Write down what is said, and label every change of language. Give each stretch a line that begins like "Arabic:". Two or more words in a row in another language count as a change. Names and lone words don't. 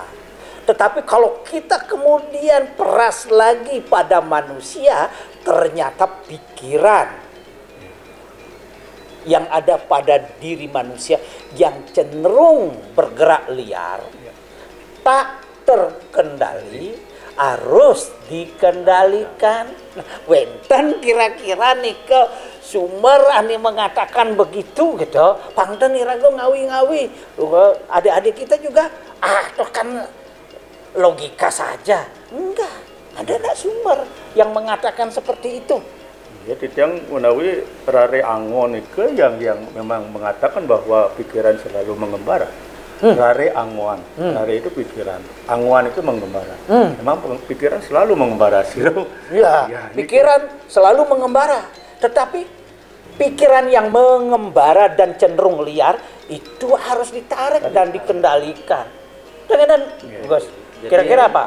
Indonesian: Tetapi kalau kita kemudian peras lagi pada manusia, ternyata pikiran yang ada pada diri manusia yang cenderung bergerak liar, tak terkendali, harus dikendalikan. Wenten kira-kira nih ke sumber ani mengatakan begitu gitu.
Balinese: Pangten irago ngawi-ngawi.
Indonesian: Adik-adik kita juga kan logika saja. Enggak, ada enggak sumber yang mengatakan seperti itu? Ya, yang menawi rare angon itu yang memang mengatakan bahwa pikiran selalu mengembara. Rare angon, rare itu pikiran, angon itu mengembara. Memang pikiran selalu mengembara sih. Ya, pikiran selalu mengembara. Tetapi pikiran yang mengembara dan cenderung liar itu harus ditarik dan dikendalikan. Dan Gus, kira-kira apa?